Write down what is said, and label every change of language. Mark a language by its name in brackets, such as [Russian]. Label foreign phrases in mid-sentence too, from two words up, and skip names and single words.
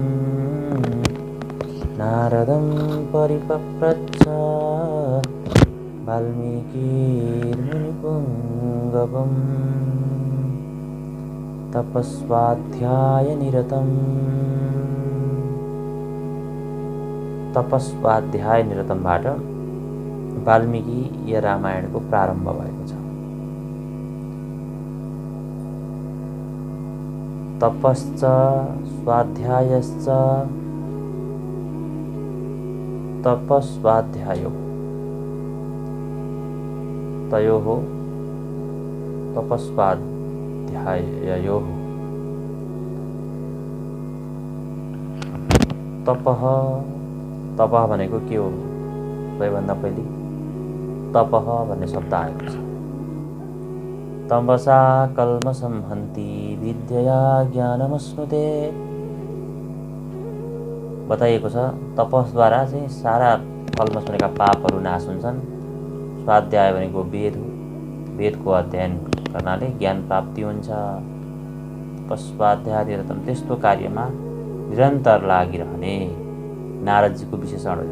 [Sanskrit] नारदं परिपप्रच्छ वाल्मीकिर्मुनिपुङ्गवम्। [Nepali] तपस्वाध्यायनिरतमबाट वाल्मीकि रामायणको प्रारम्भ भएको छ। [Sanskrit] तपश्च स्वाध्यायश्च तपस्वाध्यायो तयोः तपस्वाध्याययोः। [Nepali] तपः भनेको के हो? सबैभन्दा पहिले तपः भन्ने शब्द आएको छ। [Sanskrit] तपसा कल्मषं हन्ति विद्यया ज्ञानमश्नुते। [Nepali] बताइएको छ तपसद्वारा चाहिँ सारा कल्मष भनेका पापहरू नाश हुन्छन्। स्वाध्याय भनेको वेद हो। वेदको अध्ययन गर्नाले ज्ञान प्राप्ति हुन्छ। तपस्वाध्यायनिरतम त्यस्तो कार्यमा निरन्तर लागिरहने नारदजीको विशेषण हो।